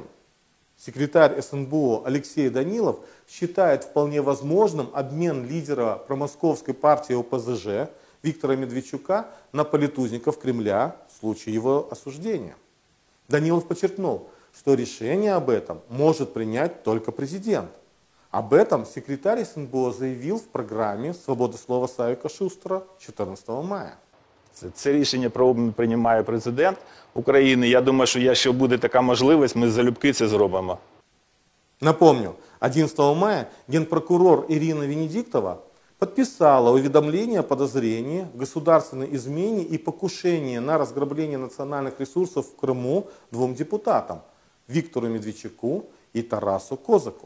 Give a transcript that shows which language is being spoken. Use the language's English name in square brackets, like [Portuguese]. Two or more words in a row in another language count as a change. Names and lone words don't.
[Russian] Секретарь СНБО Алексей Данилов считает вполне возможным обмен лидера промосковской партии ОПЗЖ Виктора Медведчука на политузников Кремля в случае его осуждения. Данилов подчеркнул, что решение об этом может принять только президент. Об этом секретарь СНБО заявил в программе «Свобода слова» Савіка Шустера 14 мая. [Ukrainian] Це рішення про обмін приймає президент України. Я думаю, що якщо буде така можливість, ми залюбки це зробимо. [Russian] Напомню, 11 мая генпрокурор Ирина Венедиктова подписала уведомление о подозрении в государственной измене и покушении на разграбление национальных ресурсов в Крыму двум депутатам – Виктору Медведчуку и Тарасу Козаку.